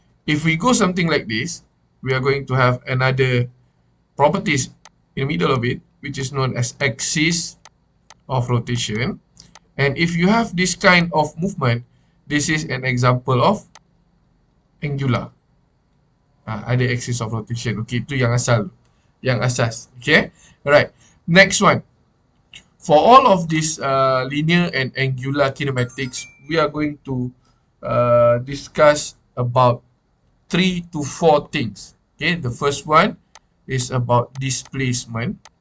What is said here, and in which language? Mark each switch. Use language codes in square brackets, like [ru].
[en] If we go something like this, we are going to have another properties in the middle of it, which is known as axis of rotation. And if you have this kind of movement, this is an example of angular. [ms] Ada axis of rotation. Okay, itu yang asal, yang asas. [en] Okay, alright. Next one. For all of this linear and angular kinematics, we are going to discuss about 3 to 4 things. Okay, the first one is about displacement.